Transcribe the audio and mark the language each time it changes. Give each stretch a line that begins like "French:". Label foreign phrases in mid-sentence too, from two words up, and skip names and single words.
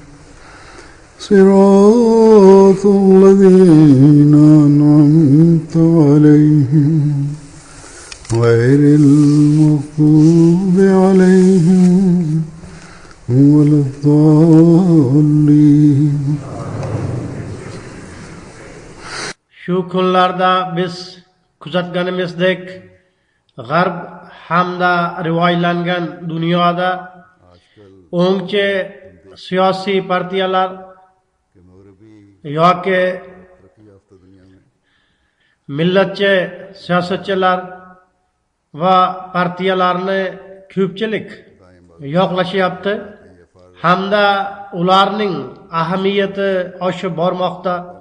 Arabic: صراط الذين أنعمت عليهم غير المغضوب عليهم ولا الضالين.
Uzbek: Shu kunlarda biz kuzatganimizdek g'arb hamda rivoyatlangan dunyoda o'ngchi siyosiy partiyalar yoki millatchi siyosatchilar va partiyalarni ko'pchilik yoqlashyapti hamda ularning ahamiyati oshib bormoqda.